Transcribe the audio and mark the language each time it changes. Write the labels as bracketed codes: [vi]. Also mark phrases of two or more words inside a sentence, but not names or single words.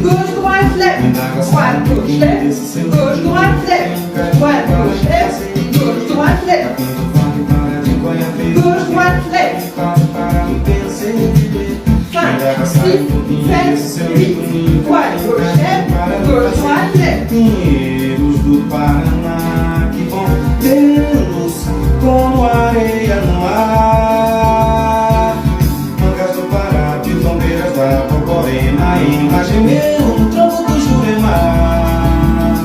[fr] Gauche, droite, lève. Droite, gauche, lève. Gauche, droite, lève. Droite, gauche, lève. Gauche, droite, lève. Gauche, droite, lève. 5, 6, 7, 8. Droite, gauche, lève. Gauche, droite, lève. [pt] Pinheiros do Paraná, que bom tê-los como areia no mar. Mangas do Pará, Pitombeiras da Borborema, imagem meu no tronco do Juremar.